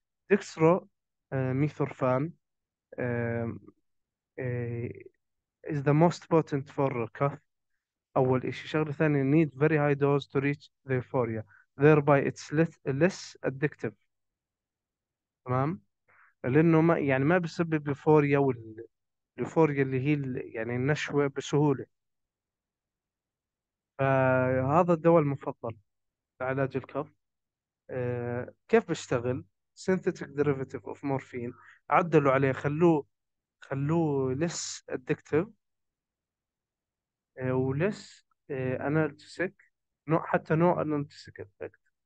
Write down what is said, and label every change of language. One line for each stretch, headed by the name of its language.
English: dextro methorphan um, uh, is the most potent for cough.
Arabic: أول إشي. شغلة ثانية
English: need very high dose to reach the euphoria, thereby it's less addictive.
Arabic: تمام، لأنه ما يعني ما بيسبب euphoria، واليوفوريا اللي هي يعني النشوة بسهولة. فهذا الدواء المفضل لعلاج الكف. كيف بيشتغل؟
English: synthetic derivative of morphine،
Arabic: عدلوا عليه، خلوه
English: less addictive
Arabic: و
English: less analgesic،
Arabic: نوع حتى نوع
English: analgesic effect.